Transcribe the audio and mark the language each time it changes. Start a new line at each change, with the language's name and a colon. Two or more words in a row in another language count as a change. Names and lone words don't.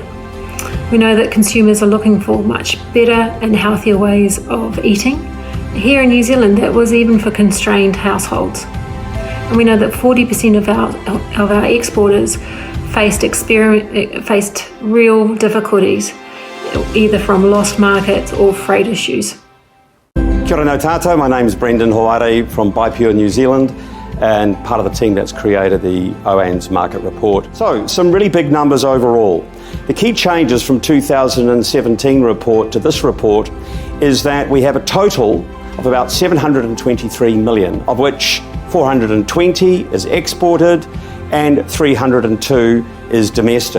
English: We know that consumers are looking for much better and healthier ways of eating. Here in New Zealand, that was even for constrained households. And we know that 40% of our exporters faced real difficulties, either from lost markets or freight issues.
Māori: Kia ora no tātou,
English: my name is Brendan Hoare from BiPure New Zealand and part of the team that's created the OANZ market report. So, some really big numbers overall. The key changes from 2017 report to this report is that we have a total of about 723 million, of which 420 is exported and 302 is domestic.